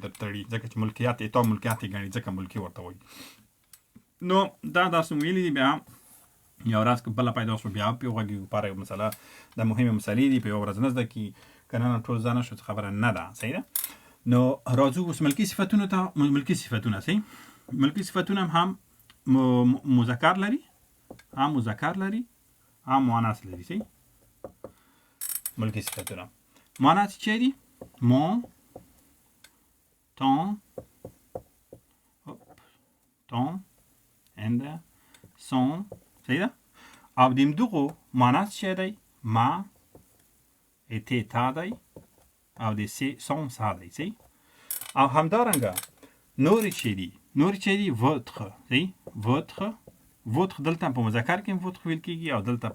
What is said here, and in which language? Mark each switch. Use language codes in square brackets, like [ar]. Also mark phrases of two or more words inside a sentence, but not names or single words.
[ps] در تړي ځکه چې ملکیت یې تا ملکیت یې ګڼي ځکه ملکي ورته وایي نو دا درس مو ویلي دي بیا یو ورځ که بله پیدا شو بیا پرې وغږیږو لپاره یو مسله د مهمې مسلې دي په یوه ورځ نه زده کړي که نه ټول زده نه شو خبره نه ده صحیح ده نو راځو اوس ملکي صفتونو ته ملکي صفتونه صحیح ملکي صفتونه هم مذکر لري هم مذکر لري هم مؤنث لري صحیح ملکي صفتونه مؤنث چی دي mon [fr] ton and son [ps] صحیح ده او د همدغو مؤنث چی دی ما ته تا دی او د سون سا دی صحیح او همدارنګه نورې چی دي votre صحیح votre دلته په مذکر کې هم votre ویل کېږي او دلته